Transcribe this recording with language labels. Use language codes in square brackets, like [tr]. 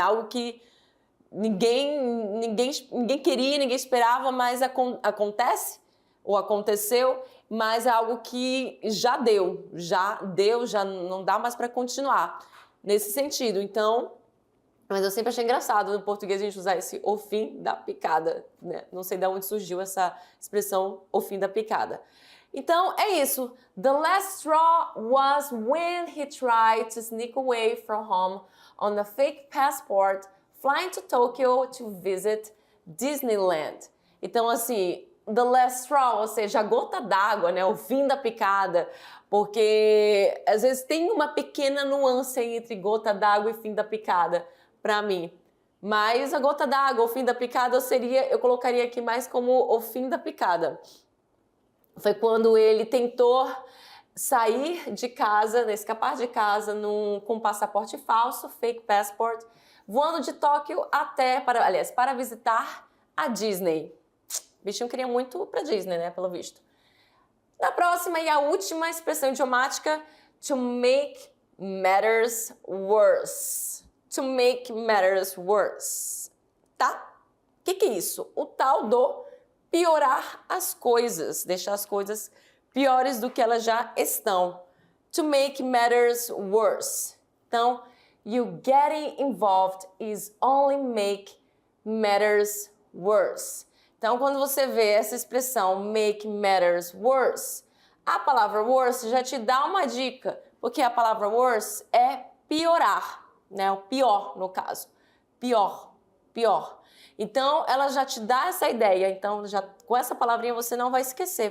[pt] Algo que ninguém queria, ninguém esperava, mas acontece ou aconteceu, mas é algo que já deu, já não dá mais para continuar nesse sentido. Então, mas eu sempre achei engraçado no português a gente usar esse o fim da picada, né? Não sei de onde surgiu essa expressão o fim da picada. Então, é isso. [en] The last straw was when he tried to sneak away from home on a fake passport, flying to Tokyo to visit Disneyland. [pt] Então, assim, [en] the last straw, [pt] ou seja, a gota d'água, né? O fim da picada. Porque às vezes tem uma pequena nuance aí entre gota d'água e fim da picada, para mim. Mas a gota d'água, o fim da picada, eu colocaria aqui mais como o fim da picada. Foi quando ele tentou sair de casa, né, escapar de casa com passaporte falso, fake passport, voando de Tóquio para visitar a Disney. O bichinho queria muito para Disney, né, pelo visto. Na próxima e a última expressão idiomática, [en] to make matters worse. To make matters worse. [pt] Tá? O que é isso? O tal do piorar as coisas, deixar as coisas piores do que elas já estão. [en] To make matters worse. Então, you getting involved is only make matters worse. [pt] Então, quando você vê essa expressão [en] make matters worse, [pt] a palavra worse já te dá uma dica, porque a palavra worse é piorar, né? O pior, no caso. Pior, pior. Então, ela já te dá essa ideia. Então, já com essa palavrinha você não vai esquecer.